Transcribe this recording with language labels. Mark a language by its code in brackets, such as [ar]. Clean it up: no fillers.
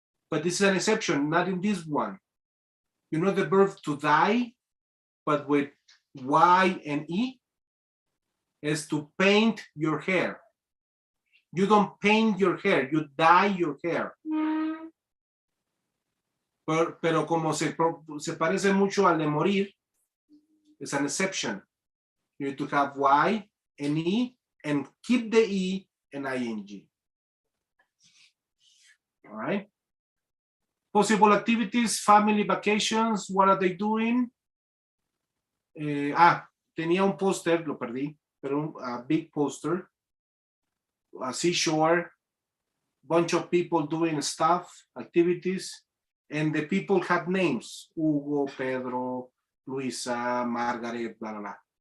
[en] But this is an exception, not in this one. You know the verb to die, but with Y and E, is to paint your hair. You don't paint your hair, you dye your hair. [es] Pero como se parece mucho al de morir, [en] it's an exception. You need to have Y and E and keep the E and ing. All right. Possible activities, family vacations, what are they doing? [es] Tenía un póster, lo perdí, pero [en] a big poster, a seashore, bunch of people doing stuff, activities, and the people had names, Hugo, Pedro, Luisa, Margaret, blah, blah, blah.